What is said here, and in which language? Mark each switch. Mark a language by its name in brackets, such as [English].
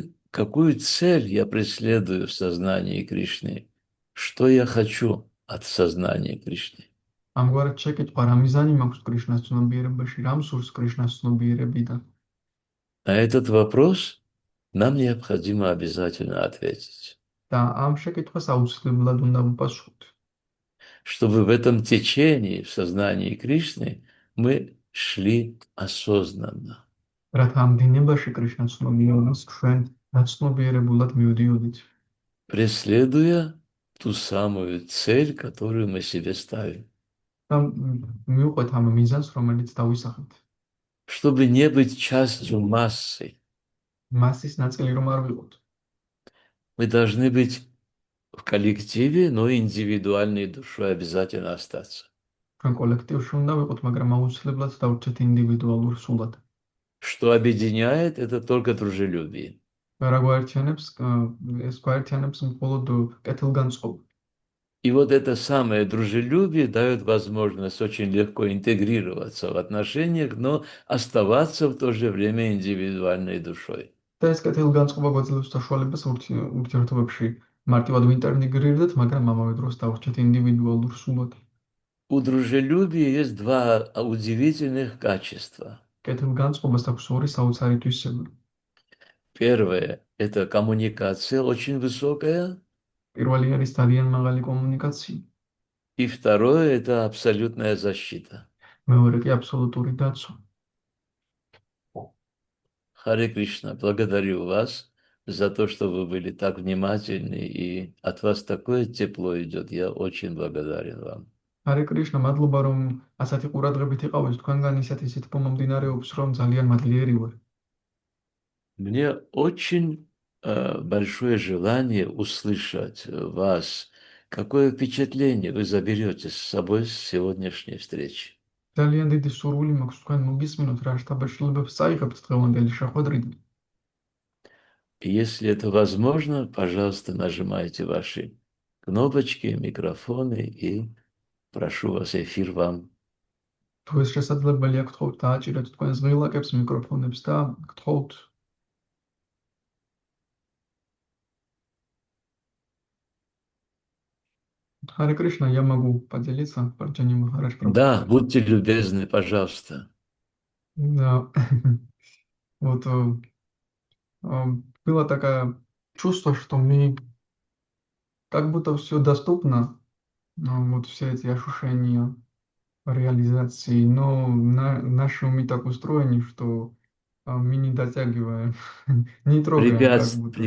[Russian] Какую цель я преследую в сознании Кришны? Что я хочу от сознания Кришны? [Georgian] ამგვარად შეკითხვა, რა მიზანი მაქვს კრიშნას ცნობიერებაში, რამ სურს კრიშნას ცნობიერებიდან? [Russian] На этот вопрос нам необходимо обязательно ответить. [Georgian] და ამ შეკითხვას აუცილებლად უნდა ვუპასუხოთ. [Russian] Чтобы в этом течении, в сознании Кришны, мы шли осознанно. [Georgian] რათა ამ დინებაში კრიშნა ცნობიერებას ჩვენ გაცნობიერებულად მივდიოდით [Russian] преследуя ту самую цель, которую мы себе ставим, [Georgian] და მივყვეთ ამ მიზანს, რომელიც დავისახეთ. [Russian] чтобы не быть частью массы. [Georgian] მასის ნაწილი რომ არ ვიყოთ. [Russian] Мы должны быть в коллективе, но индивидуальной душой обязательно остаться. [Georgian] ჩვენ კოლექტივში უნდა ვიყოთ, მაგრამ აუცილებლად დავრჩეთ ინდივიდუალურ სულად. [Russian] Что объединяет, это только дружелюбие. [Georgian] რა გვაერთიანებს, ეს გვაერთიანებს მხოლოდ კეთილგანწყობა. [Russian] И вот это самое дружелюбие дает возможность очень легко интегрироваться в отношениях, но оставаться в то же время индивидуальной душой. [Georgian] და ეს კეთილგანწყობა გვაძლევს საშუალებას ურთიერთობებში მარტივად ვინტეგრირდეთ, მაგრამ ამავე დროს დავრჩეთ ინდივიდუალურ სულად. [Russian] У дружелюбия есть два удивительных качества. [Georgian] კეთილგანწყობას აქვს ორი საოცარი თვისება. [Russian] Первое – это коммуникация очень высокая, [Georgian] პირველი არის ძალიან მაღალი კომუნიკაცია, [Russian] и второе – это абсолютная защита. [Georgian] მეორე კი აბსოლუტური დაცვა. [Russian] Харе Кришна, благодарю вас за то, что вы были так внимательны, и от вас такое тепло идет. Я очень благодарен вам. [Georgian] ჰარე კრიშნა, მადლობა რომ ასეთი ყურადღებით იყავით თქვენგან ისეთი სითბო მომდინარეობს, რომ ძალიან მადლიერი ვარ. [Russian] Мне очень большое желание услышать вас, какое впечатление вы заберете с собой с сегодняшней встречи. [Georgian] ძალიან დიდი სურვილი მაქვს თქვენ მოგისმინოთ რა შთაბეჭდილებებს წაიღებთ დღევანდელი შეხვედრიდან. [Russian] И если это возможно, пожалуйста, нажимайте ваши кнопочки, микрофоны, и прошу вас, эфир вам. [Georgian] თუ ეს შესაძლებელია, გთხოვთ დააჭირეთ თქვენს ღილაკებს, მიკროფონებს და გთხოვთ [Russian] Харе Кришна, я могу поделиться, Парджани Махарадж Прабhu. Да, будьте любезны, пожалуйста. Да. Вот было такое чувство, что мне как будто все доступно, вот все эти ощущения реализации, но наши умы так устроены, что мы не дотягиваем, не трогаем как будто.